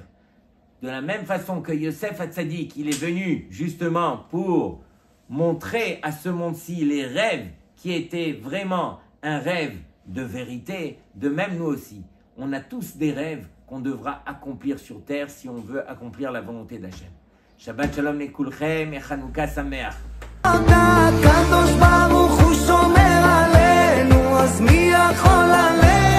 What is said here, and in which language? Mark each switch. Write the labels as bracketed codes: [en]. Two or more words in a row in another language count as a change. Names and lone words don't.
[fr] De la même façon que Yosef Hatzadik, il est venu justement pour montrer à ce monde-ci les rêves qui étaient vraiment un rêve de vérité, de même nous aussi. On a tous des rêves qu'on devra accomplir sur terre si on veut accomplir la volonté d'Hachem. [he] שבת שלום לכולכם et חנוכה שמח. הקדוש ברוך הוא שומר עלינו, אז מי יכול עלינו?